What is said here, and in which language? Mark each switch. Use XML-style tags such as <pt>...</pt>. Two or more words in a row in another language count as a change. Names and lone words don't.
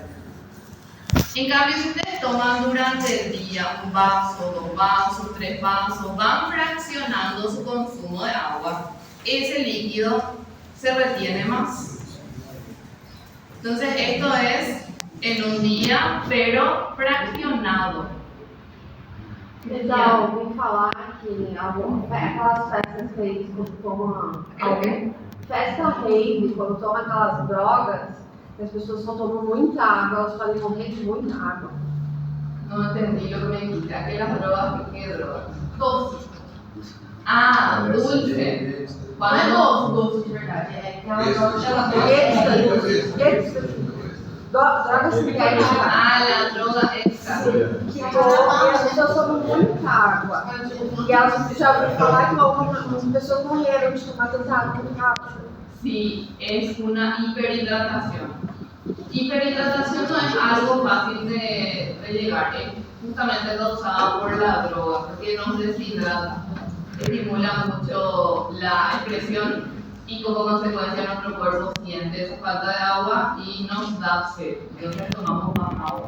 <es>En cambio, si ustedes toman durante el día 1 vaso, 2 vasos, 3 vasos, van fraccionando su consumo de agua, ese líquido se retiene más. Entonces, esto es en un día, pero fraccionado.</es> <pt>Já ouvi falar que aquelas festas rave, quando tomam festa rave, quando tomam aquelas drogas, as pessoas só tomam muita água, elas podem morrer de muita água.</pt> <es>No entendí lo que me dijiste. Aquellas drogas, ¿qué drogas? Doce. Ah, dulce.</es> <pt>Cuando doce de verdade. É aquela droga.</pt> <es>Drogas sintéticas. Ah, la droga extra.</es> <pt>E as pessoas tomam muita água. E elas já ouviram falar que algumas pessoas morreram de tomar tanta água muito rápido.</pt> <es>Sí, es una hiperhidratación. Hiperhidratación no es algo fácil de llegar, es justamente causada por la droga, porque nos deshidrata, estimula mucho la excreción y como consecuencia nuestro cuerpo siente esa falta de agua y nos da sed, entonces tomamos más agua.</es>